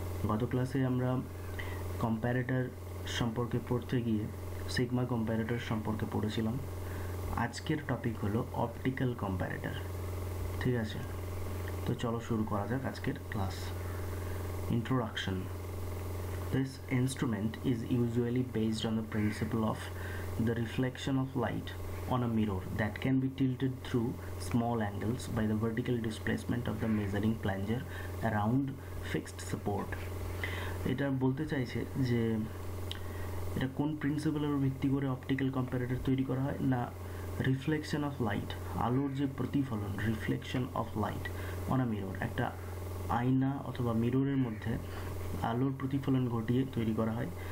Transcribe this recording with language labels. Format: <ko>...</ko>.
<bn>গত ক্লাসে আমরা কম্প্যারেটর সম্পর্কে পড়তে গিয়ে সিগমা কম্প্যারেটর সম্পর্কে পড়েছিলাম। আজকের টপিক হলো অপটিক্যাল কম্প্যারেটর। ঠিক আছে, তো চলো শুরু করা যাক আজকের class.</bn> <en>Introduction. This instrument is usually based on the principle of the reflection of light on a mirror that can be tilted through small angles by the vertical displacement of the measuring plunger around fixed support.</en> <bn>এটা বলতে চাইছে যে এটা কোন প্রিন্সিপালের ভিত্তি করে optical কম্প্যারেটর তৈরি করা হয় না, রিফ্লেকশন অফ লাইট, আলোর যে প্রতিফলন,</bn> <en>reflection of light on a mirror,</en> <bn>একটা আয়না অথবা মিররের মধ্যে আলোর প্রতিফলন ঘটিয়ে তৈরি করা হয়।</bn>